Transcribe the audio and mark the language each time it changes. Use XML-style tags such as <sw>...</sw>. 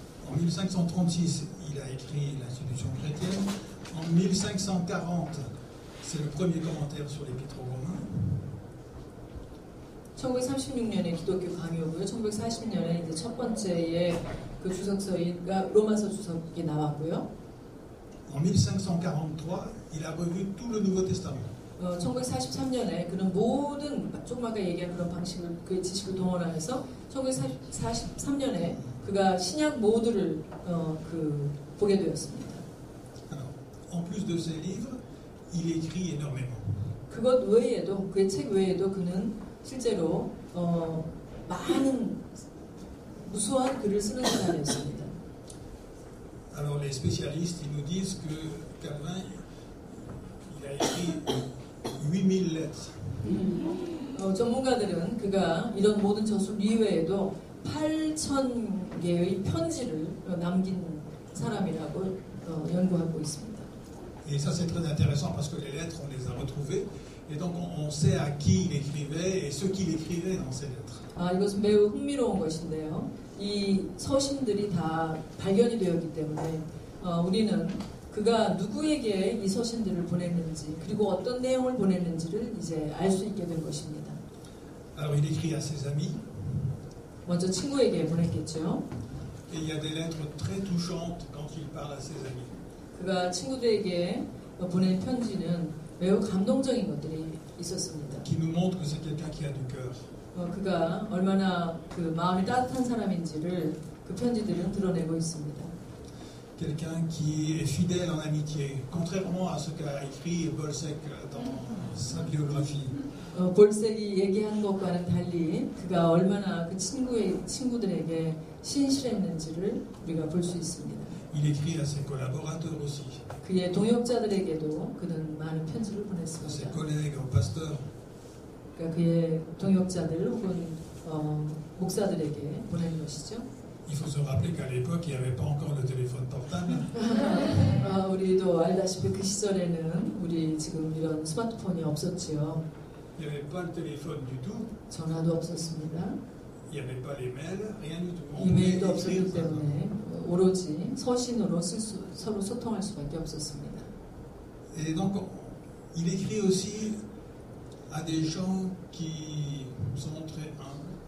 <fr>En 1536, il a écrit l'institution chrétienne. En 1540, c'est le premier commentaire sur l'Épître aux Romains.</fr> <ko>1936년에 기독교 강요고요. 1940년에 이제 첫 번째의 그 주석서가 로마서 주석이 나왔고요.</ko> <fr>En 1543, il a revu tout le Nouveau Testament.</fr> <ko>1943년에 그는 모든 조금 아까 얘기한 그런 방식을 그 지식을 동원해서 1943년에 그가 신약 모두를 보게 되었습니다.</ko> <fr>Alors, en plus de ses livres, il écrit énormément.</fr> <ko>그것 외에도 그의 책 외에도 그는 실제로 많은 무수한 글을 쓰는 사람이었습니다.</ko> <fr>Alors les spécialistes, ils nous disent que Calvin, il a écrit 8000 lettres.</fr> <ko>전문가들은 그가 이런 모든 저술 이외에도 8,000개의 편지를 남긴 사람이라고 연구하고 있습니다.</ko> <fr>Et ça c'est très intéressant parce que les lettres, on les a retrouvées et donc on sait à qui il écrivait et ce qu'il écrivait dans ces lettres.</fr> <ko>이것은 매우 흥미로운 것인데요. 이 서신들이 다 발견이 되었기 때문에 우리는 그가 누구에게 이 서신들을 보냈는지 그리고 어떤 내용을 보냈는지를 이제 알 수 있게 된 것입니다.</ko> <fr>Alors il écrit à ses amis.</fr> <ko>먼저 친구에게 보냈겠죠.</ko> <fr>Et il y a des lettres très touchantes quand il parle à ses amis.</fr> <ko>그가 친구들에게 보낸 편지는 매우 감동적인 것들이 있었습니다.</ko> <fr>qui nous montre que c'est quelqu'un qui a du cœur.</fr> <ko>그가 얼마나 그 마음이 따뜻한 사람인지를 그 편지들은 드러내고 있습니다.</ko> <fr>Quelqu'un qui est fidèle en amitié, contrairement à ce qu'a écrit Bolsec dans sa biographie.</fr> <ko>볼색이 얘기한 것과는 달리 그가 얼마나 그 친구들에게 신실했는지를 우리가 볼 수 있습니다.</ko> <fr>Il écrit à ses collaborateurs aussi,</fr> <ko>그의 동역자들에게도 그는 많은 편지를</ko> <fr>à ses</fr> <ko>보냈습니다.</ko> <fr>collègues, aux pasteurs.</fr> <ko>그러니까 그의 동역자들 혹은 목사들에게 보낸 것이죠.</ko> <fr>Il faut se rappeler qu'à l'époque, il n'y avait pas encore le téléphone portable.</fr> <ko>우리도 알다시피 그 시절에는 우리 지금 이런 스마트폰이 없었지요.</ko> <fr>Il n'y avait pas le téléphone du tout.</fr> <ko>전화도 없었습니다.</ko> <fr>Il n'y avait pas les mails, rien du tout. On pouvait</fr> <ko>이메일도</ko> <fr>écrire.</fr> <ko>없었기 때문에 오로지 서신으로 서로 소통할 수밖에 없었습니다.</ko> <fr>Et donc, il écrit aussi à des gens qui sont très humbles.</fr>